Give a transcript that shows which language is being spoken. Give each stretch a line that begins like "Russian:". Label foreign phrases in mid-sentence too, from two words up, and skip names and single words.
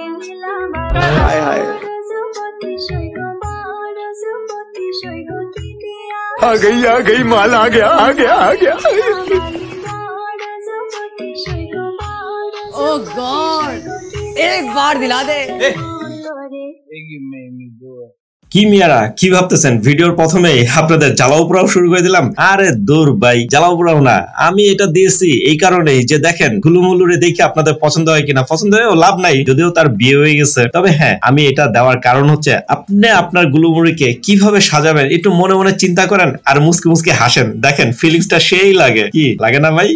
Hindi: हाय हाय आ गई माल आ गया आ गया आ गया।
English: Oh God
Hindi: एक बार दिला दे।
Bangla: কি মিয়ারা কি ভাবতেছেন ভিডিওর প্রথমেই আপনাদের জ্বালাও পোড়াও শুরু করে দিলাম? আরে দূর ভাই, জ্বালাও পোড়াও না, আমি এটা দিয়েছি এই কারণেই যে দেখেন গুলুমুলুরে দেখে আপনাদের পছন্দ হয় কিনা। পছন্দ হয়েও লাভ নাই, যদিও তার বিয়ে হয়ে গেছে। তবে হ্যাঁ, আমি এটা দেওয়ার কারণ হচ্ছে আপনি আপনার গুলুমুড়িকে কিভাবে সাজাবেন একটু মনে মনে চিন্তা করেন আর মুসকে মুসকে হাসেন, দেখেন ফিলিংসটা সেই লাগে, কি লাগে না ভাই?